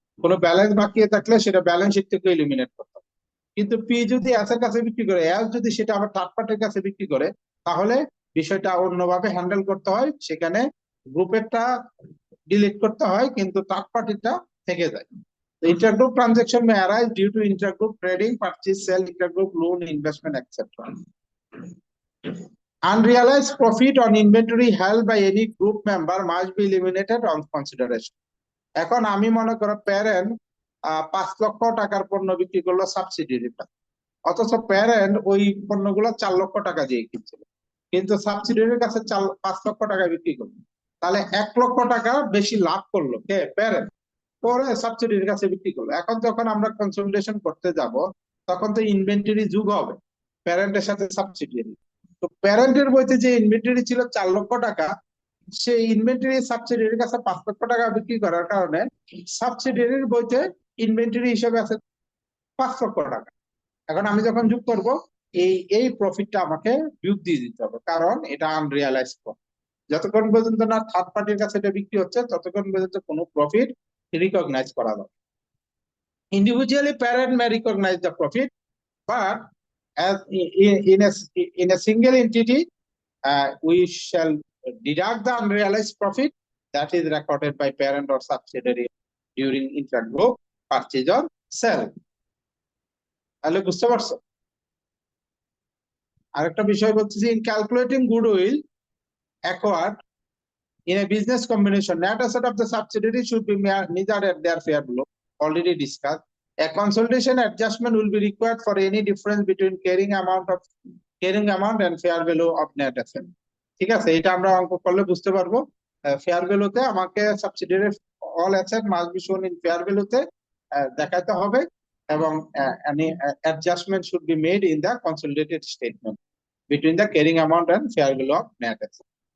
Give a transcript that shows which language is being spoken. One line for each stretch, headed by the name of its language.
Bangla: কোনো ব্যালেন্স বাকি থাকলে সেটা ব্যালেন্স শিট থেকে ইলিমিনেট করতে হবে। কিন্তু পি যদি এস এর কাছে বিক্রি করে, এস যদি সেটা আবার থার্ড পার্টির কাছে বিক্রি করে, তাহলে বিষয়টা অন্যভাবে হ্যান্ডেল করতে হয়। সেখানে গ্রুপেরটা ডিলিট করতে হয়, কিন্তু থার্ড পার্টিটা থেকে যায়।
English: Intergroup transaction may arise due to intergroup trading, purchase, sale, intergroup loan, investment, etc. Unrealized profit on inventory held by any group member must be eliminated on consideration.
Bangla: এখন আমি মনে করো প্যারেন্ট 5 লক্ষ টাকার পণ্য বিক্রি করলো সাবসিডিয়ারিটা, অথচ প্যারেন্ট ওই পণ্যগুলো 4 লক্ষ টাকা দিয়ে কিনছিল, কিন্তু সাবসিডিয়ারির কাছে 5 লক্ষ টাকা বিক্রি করলো, তাহলে 1 লক্ষ টাকা বেশি লাভ করলো কে? প্যারেন্ট। পরে সাবসিডিয়ারির কাছে বিক্রি করলো। এখন যখন আমরা কনসলিডেশন করতে যাব, তখন তো ইনভেন্টরি যোগ হবে প্যারেন্টের সাথে সাবসিডিয়ারি। তো প্যারেন্টের বইতে যে ইনভেন্টরি ছিল 4 লক্ষ টাকা, সেই ইনভেন্টরি সাবসিডিয়ারির কাছে 5 লক্ষ টাকা বিক্রি করার কারণে সাবসিডিয়ারির বইতে ইনভেন্টরি হিসেবে আছে 5 লক্ষ টাকা। এখন আমি যখন যোগ করব, এই প্রফিটটা আমাকে বিয়োগ দিয়ে দিতে হবে, কারণ এটা আনরিয়ালাইজড প্রফিট। যতক্ষণ পর্যন্ত না থার্ড পার্টির কাছে এটা বিক্রি হচ্ছে, ততক্ষণ পর্যন্ত কোনো প্রফিট রিকগনাইজ করা যাবে।
English: Individually, parent may recognize the profit, but as in a single entity, we shall deduct the unrealized profit that is recorded by parent or subsidiary during intergroup purchase or sale.
Bangla: তাহলে বুঝতে পারছো? আরেকটা বিষয় বলতেছি,
English: in calculating goodwill acquired in a business combination, net asset of the subsidiary should be measured at their fair value, already discussed. A consolidation adjustment will be required for any difference between carrying amount and fair value of net asset.
Bangla: ঠিক আছে, এটা আমরা অঙ্ক করলে বুঝতে পারবো। Fair ভ্যালুতে আমাকে subsidiary all asset must be শোন ইন ফেয়ার ভ্যালুতে দেখাতে হবে, এবং adjustment should be made in the consolidated statement between the carrying amount and fair value of net asset.